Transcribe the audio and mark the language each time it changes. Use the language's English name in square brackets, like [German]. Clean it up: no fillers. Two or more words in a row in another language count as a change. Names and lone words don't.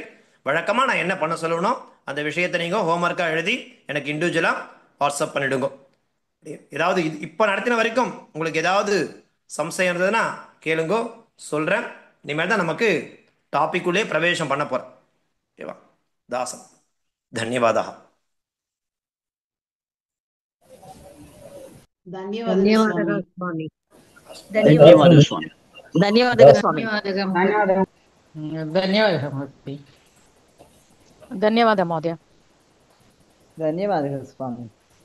[Tamil] வழக்கமா நான் என்ன பண்ண சொல்லணும், அந்த விஷயத்தை நீங்க ஹோம்ஒர்க்கா எழுதி எனக்கு இண்டிவிஜுவலா வாட்ஸ்அப் பண்ணிடுங்க. ஏதாவது இப்ப நடத்தின வரைக்கும் உங்களுக்கு ஏதாவது சம்சயம் இருந்ததுன்னா கேளுங்க, சொல்றேன். இனிமேல் தான் நமக்கு டாபிக் உள்ளே பிரவேசம் பண்ண போறேன். ஓகேவா? தாசன், தன்யவாதா. [Kannada] ಧನ್ಯವಾದಗಳು ಸ್ವಾಮಿ. ಧನ್ಯವಾದಗಳು ಸ್ವಾಮಿ. ಧನ್ಯವಾದಗಳು ಸ್ವಾಮಿ. ಧನ್ಯವಾದ ಮಹೋದಯ. ಧನ್ಯವಾದಗಳು ಸ್ವಾಮಿ.